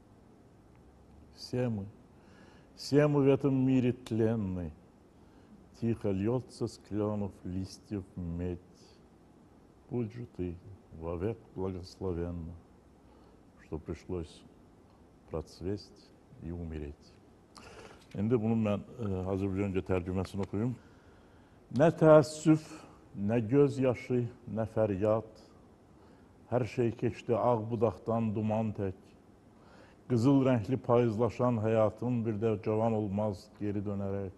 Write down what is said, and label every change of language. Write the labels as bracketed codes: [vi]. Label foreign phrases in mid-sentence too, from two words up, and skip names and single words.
[ru] Все мы в этом мире тленной, тихо льется с кленов листьев медь. Будь же ты вовек благословенна, что пришлось процвесть и умереть. [az] Şimdi bunun ben Azərbaycanca tərcüməsini oxuyum. Nə təəssüf, nə gözyaşı, nə fəryad, hər şey keçdi ağ budaqdan duman tək. Qızıl rəngli payızlaşan həyatın bir də cavan olmaz geri dönərək.